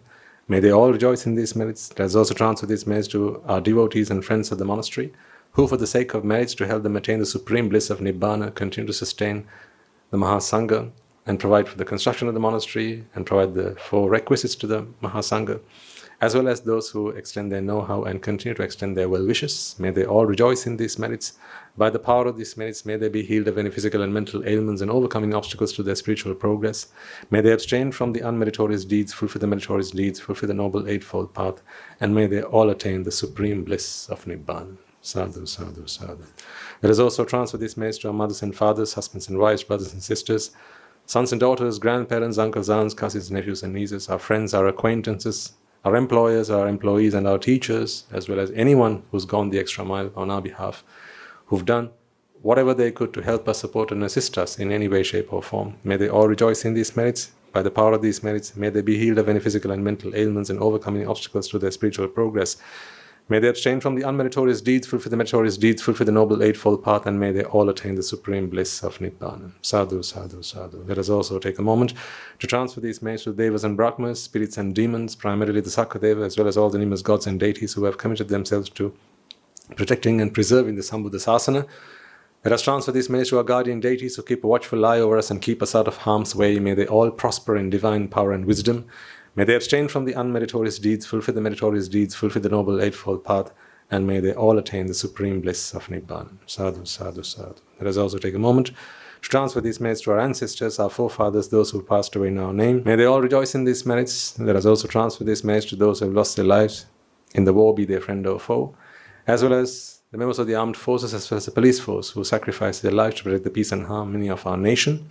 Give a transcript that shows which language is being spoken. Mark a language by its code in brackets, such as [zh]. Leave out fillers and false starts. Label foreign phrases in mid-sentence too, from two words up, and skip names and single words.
[en] May they all rejoice in these merits. Let us also transfer these merits to our devotees and friends of the monastery, who for the sake of merits to help them attain the supreme bliss of Nibbana, continue to sustain the Mahasangha and provide for the construction of the monastery and provide the 4 requisites to the Mahasangha, as well as those who extend their know-how and continue to extend their well-wishes. May they all rejoice in these merits. By the power of these merits, may they be healed of any physical and mental ailments and overcoming obstacles to their spiritual progress. May they abstain from the unmeritorious deeds, fulfill the meritorious deeds, fulfill the noble eightfold path, and may they all attain the supreme bliss of Nibbana. [pi] Sadhu, sadhu, sadhu. [en] Let us also transfer these merits to our mothers and fathers, husbands and wives, brothers and sisters, sons and daughters, grandparents, uncles, aunts, cousins, nephews and nieces, our friends, our acquaintances, our employers, our employees and our teachers, as well as anyone who's gone the extra mile on our behalf, who've done whatever they could to help us, support and assist us in any way, shape or form. May they all rejoice in these merits. By the power of these merits, may they be healed of any physical and mental ailments and overcoming obstacles to their spiritual progress. May they abstain from the unmeritorious deeds, fulfill the meritorious deeds, fulfill the noble eightfold path, and may they all attain the supreme bliss of Nibbana. [pi] Sadhu, sadhu, sadhu. [en] Let us also take a moment to transfer these merits to devas and brahmas, spirits and demons, primarily the Sakadeva, as well as all the numerous gods and deities who have committed themselves to protecting and preserving the Sambuddha Sasana. Let us transfer these merits to our guardian deities who keep a watchful eye over us and keep us out of harm's way. May they all prosper in divine power and wisdom. May they abstain from the unmeritorious deeds, fulfill the meritorious deeds, fulfill the noble eightfold path, and may they all attain the supreme bliss of Nibbana. [pi] Sadhu, sadhu, sadhu. [en] Let us also take a moment to transfer these merits to our ancestors, our forefathers, those who passed away in our name. May they all rejoice in these merits. Let us also transfer these merits to those who have lost their lives in the war, be they friend or foe, as well as the members of the armed forces, as well as the police force who sacrificed their lives to protect the peace and harmony of our nation.